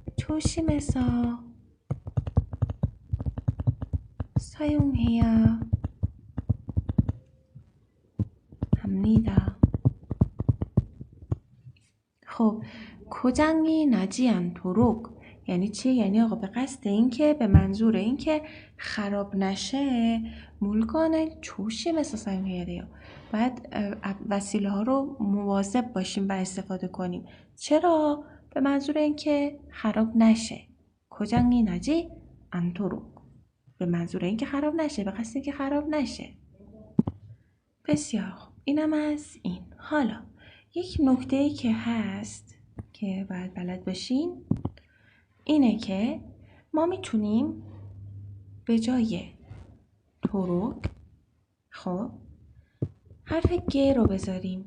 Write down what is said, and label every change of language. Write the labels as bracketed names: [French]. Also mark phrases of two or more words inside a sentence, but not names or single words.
[Korean] 조심해서 사용해야 합니다. [Persian] خب [Korean] 고장이 나지 않도록 [Persian] یعنی چی؟ یعنی آقا به قصد این که به منظور این که خراب نشه مولگانه [Korean] 조심해서 사용해야 돼요. [Persian] باید وسیله ها رو مواظب باشیم و استفاده کنیم. چرا؟ به منظور این که خراب نشه. [Korean] 고장이 나지 않도록 [Persian] به منظور این که خراب نشه، به قصد این که خراب نشه. بسیار خوب. اینم از این. حالا یک نکته‌ای که هست که باید بلد باشین اینه که ما میتونیم به جای تروک خب حرف گ رو بذاریم.